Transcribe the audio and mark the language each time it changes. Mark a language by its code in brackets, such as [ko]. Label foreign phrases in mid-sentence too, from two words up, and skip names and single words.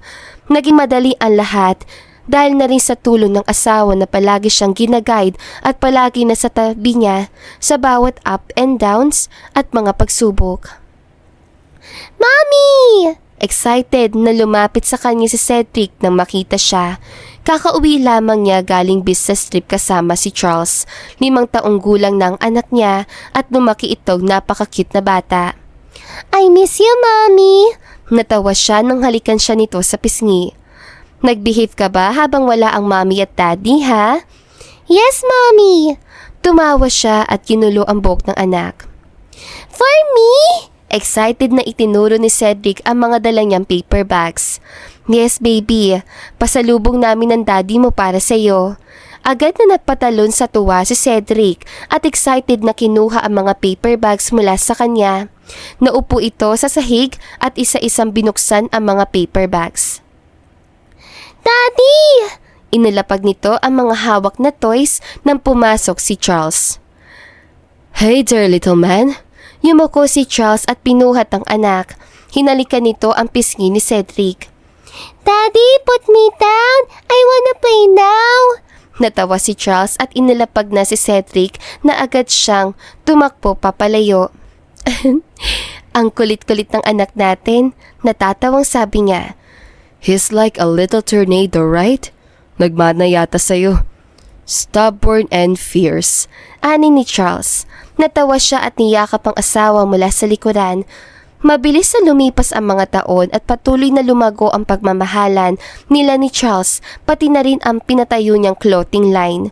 [tl] Naging madali ang lahat dahil na rin sa tulong ng asawa na palagi siyang ginaguide at palagi na sa tabi niya sa bawat [en] up and downs [tl] at mga pagsubok. "Mommy!" Excited na lumapit sa kanya si Cedric nang makita siya. Kakauwi lamang niya galing [en] business trip [tl] kasama si Charles. 5 taong gulang na ang anak niya at lumaki itong napaka-cute na bata. [en] "I miss you, Mommy!" [tl] Natawa siya nang halikan siya nito sa pisngi. "Nag-behave ka ba habang wala ang mommy at daddy, ha?" [en] "Yes, Mommy!" [tl] Tumawa siya at kinulo ang buhok ng anak. [en] "For me?" [tl] Excited na itinuro ni Cedric ang mga dala niyang [en] paper bags. "Yes, baby. [tl] Pasalubong namin ng daddy mo para sa'yo." Agad na napatalon sa tuwa si Cedric at excited na kinuha ang mga [en] paper bags [tl] mula sa kanya. Naupo ito sa sahig at isa-isang binuksan ang mga [en] paper bags. [tl] "Daddy!" Inilapag nito ang mga hawak na toys nang pumasok si Charles. [en] "Hey there, little man." [tl] Yumuko si Charles at pinuhat ang anak. Hinalikan nito ang pisngi ni Cedric. [en] "Daddy, put me down! I wanna play now!" [tl] Natawa si Charles at inilapag na si Cedric na agad siyang tumakbo papalayo. "Ang kulit-kulit ng anak natin," natatawang sabi niya. [en] "He's like a little tornado, right? [tl] Nagmana yata sa'yo." [en] Stubborn and fierce, [tl] ani ni [en] Charles. [tl] Natawa siya at niyakap ang asawa mula sa likuran. Mabilis na lumipas ang mga taon at patuloy na lumago ang pagmamahalan nila ni Charles, pati na rin ang pinatayo niyang [en] clothing line.